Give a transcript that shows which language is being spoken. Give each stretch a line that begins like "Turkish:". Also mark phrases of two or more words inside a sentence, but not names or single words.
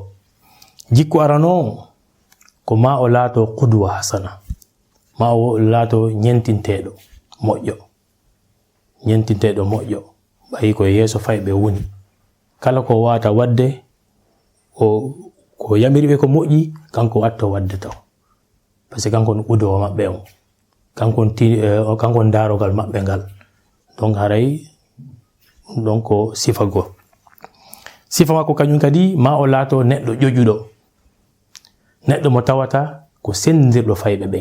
Fula: jikku arano ko ma o laato qudwa hasana, ma o laato ñentinteɗo moƴƴo, ɓayi koye yeeso fayɓe woni. kala ko wata wadde ko yamiriɓe ko moƴƴi kanko watto wadde taw,
French: par ce que
Fula: kanko no qudwa maɓɓe on, kankon darogal maɓɓe ngal. donc haray ɗum ɗon ko sifa go. sifa makko kañum kadi ma o laato neɗɗo ƴoƴuɗo, neɗɗo mo tawata ko sendirɗo fayɓe ɓen.